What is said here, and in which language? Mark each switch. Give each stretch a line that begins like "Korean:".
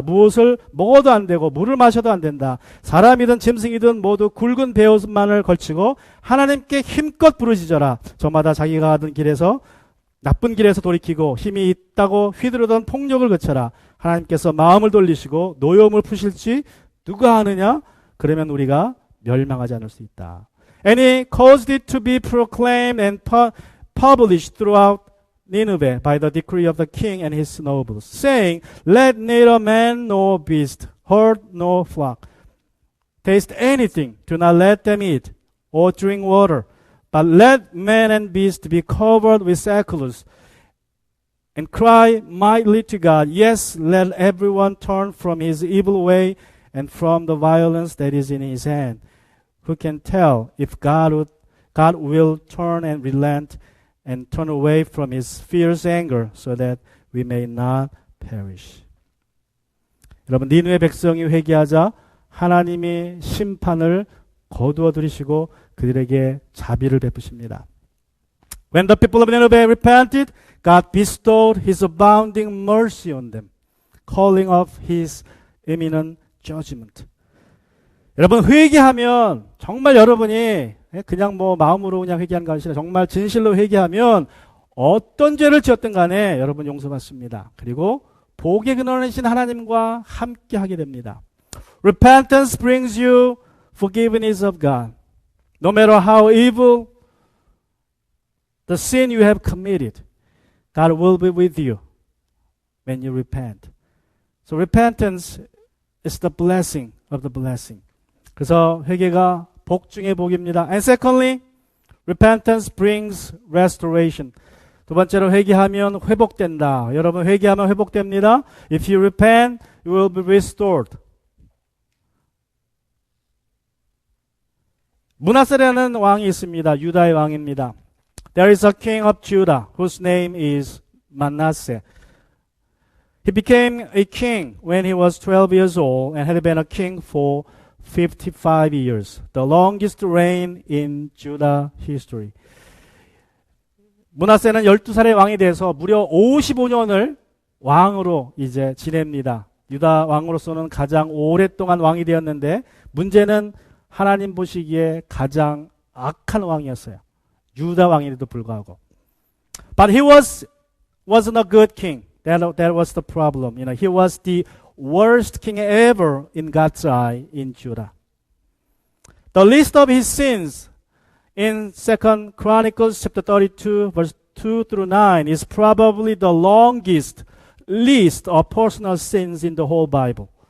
Korean: 무엇을 먹어도 안 되고 물을 마셔도 안 된다. 사람이든 짐승이든 모두 굵은 베옷만을 걸치고 하나님께 힘껏 부르짖어라. 저마다 자기가 가던 길에서 나쁜 길에서 돌이키고 힘이 있다고 휘두르던 폭력을 그쳐라. 하나님께서 마음을 돌리시고 노여움을 푸실지 누가 아느냐? 그러면 우리가 멸망하지 않을 수 있다.
English: And he caused it to be proclaimed and published throughout Nineveh by the decree of the king and his nobles, saying, Let neither man nor beast, herd nor flock, taste anything. Do not let them eat or drink water, but let man and beast be covered with sackcloth, and cry mightily to God. Yes, let everyone turn from his evil way and from the violence that is in his hand. Who can tell if God will turn and relent and turn away from his fierce anger so that we may not perish.
Korean: 여러분, 니느웨 백성이 회개하자 하나님이 심판을 거두어 들이시고 그들에게 자비를 베푸십니다.
English: When the people of Nineveh repented, God bestowed his abounding mercy on them, calling off his imminent judgment.
Korean: 여러분, 회개하면 정말 여러분이 그냥 마음으로 그냥 회개하는 것이 아니라 정말 진실로 회개하면 어떤 죄를 지었든 간에 여러분 용서받습니다. 그리고 복의 근원이신 하나님과 함께 하게 됩니다.
English: Repentance brings you forgiveness of God. No matter how evil the sin you have committed, God will be with you when you repent. So repentance is the blessing of the blessing.
Korean: 그래서 회개가 복 중의 복입니다.
English: And secondly, repentance brings restoration.
Korean: 두 번째로 회개하면 회복된다. 여러분, 회개하면 회복됩니다.
English: If you repent, you will be restored.
Korean: 므낫세라는 왕이 있습니다. 유다의 왕입니다.
English: There is a king of Judah whose name is Manasseh. He became a king when he was 12 years old and had been a king for 55 years, the longest reign in Judah history.
Korean: 므낫세는 12살의 왕이 돼서 무려 55년을 왕으로 이제 지냅니다. 유다 왕으로서는 가장 오랫동안 왕이 되었는데 문제는 하나님 보시기에 가장 악한 왕이었어요. 유다 왕인데도 불구하고.
English: But he wasn't a good king. That was the problem. He was the worst king ever in God's eye in Judah. The list of his sins in 2 Chronicles chapter 32 verse 2 through 9 is probably the longest list of personal sins in the whole Bible.